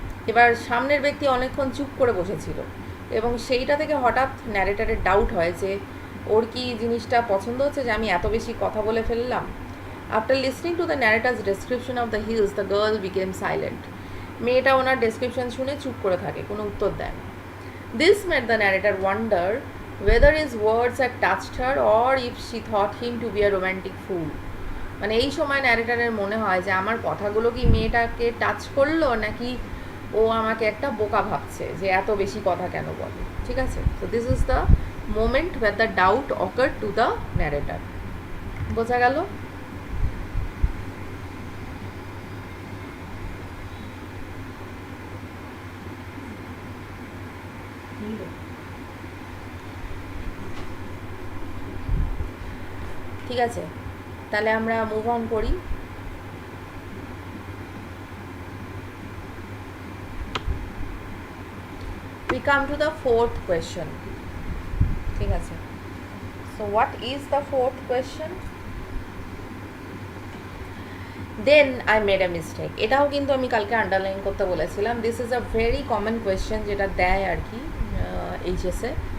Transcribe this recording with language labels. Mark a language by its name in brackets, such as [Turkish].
[Bangla] এবার সামনের ব্যক্তি অনেকক্ষণ চুপ করে বসেছিল এবং সেইটা থেকে হঠাৎ ন্যারেটারের ডাউট হয় যে ওর কি জিনিসটা পছন্দ হচ্ছে যে আমি এত বেশি কথা বলে ফেললাম। [English] After listening to the narrator's description of the hills the girl became silent. [Bangla] মেয়েটা ওনার ডেসক্রিপশন শুনে চুপ করে থাকে, কোনো উত্তর দেয় না। [English] This made the narrator wonder whether his words had touched her or if she thought him to be a romantic fool. [Bangla] মানে এই সময় ন্যারেটারের মনে হয় যে আমার কথাগুলো কি মেয়েটাকে টাচ করলো নাকি ও আমাকে একটা বোকা ভাবছে যে এত বেশি কথা কেন বলে। ঠিক আছে, [English] so this is the moment where the doubt occurred to the narrator. [Bangla] বোঝা গেল? ঠিক আছে, তাহলে আমরা মুভ অন করি। [English] We come to the fourth question. [Bangla] ঠিক আছে, [English] so what is the fourth question? Then I made a mistake. [Bangla] এটাও কিন্তু আমি কালকে আন্ডারলাইন করতে বলেছিলাম। [English] this is a very common question [Bangla] যেটা দেয় আর কি এইচএসে।